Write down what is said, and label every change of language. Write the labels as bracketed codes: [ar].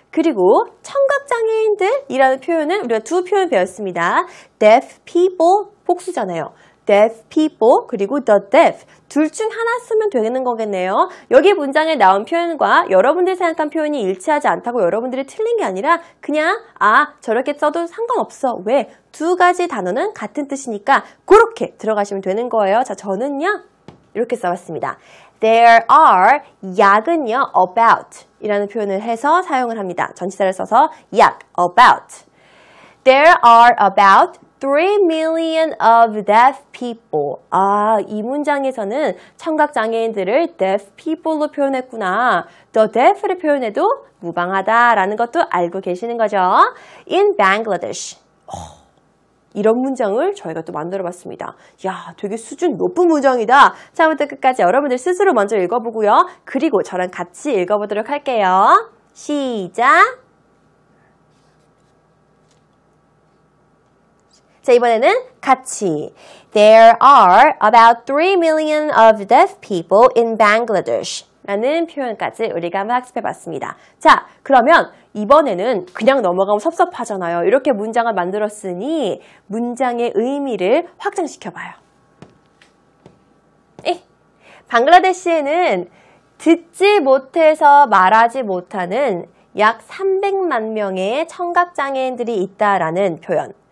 [ko] 그리고 청각장애인들이라는 표현을 우리가 두 표현 배웠습니다. deaf people, 복수잖아요. deaf people, 그리고 the deaf. 둘 중 하나 쓰면 되는 거겠네요. 여기 문장에 나온 표현과 여러분들이 생각한 표현이 일치하지 않다고 여러분들이 틀린 게 아니라 그냥 저렇게 써도 상관없어. 왜? 두 가지 단어는 같은 뜻이니까 그렇게 들어가시면 되는 거예요. 자, 저는요, 이렇게 써봤습니다. There are, 약은요, about 이라는 표현을 해서 사용을 합니다. 전치사를 써서 약, about. [en] There are about 3 million of deaf people. [ko] 이 문장에서는 청각장애인들을 deaf people로 표현했구나. The deaf를 표현해도 무방하다라는 것도 알고 계시는 거죠. In Bangladesh. 이런 문장을 저희가 또 만들어 봤습니다. 야, 되게 수준 높은 문장이다. 처음부터 끝까지 여러분들 스스로 먼저 읽어보고요. 그리고 저랑 같이 읽어보도록 할게요. 시작! 자, 이번에는 같이. [en] There are about 3 million of deaf people in Bangladesh. [ko] 라는 표현까지 우리가 한번 학습해봤습니다. 자, 그러면 이번에는 그냥 넘어가면 섭섭하잖아요. 이렇게 문장을 만들었으니 문장의 의미를 확장시켜봐요. 방글라데시에는 듣지 못해서 말하지 못하는 약 300만 명의 청각장애인들이 있다라는 표현.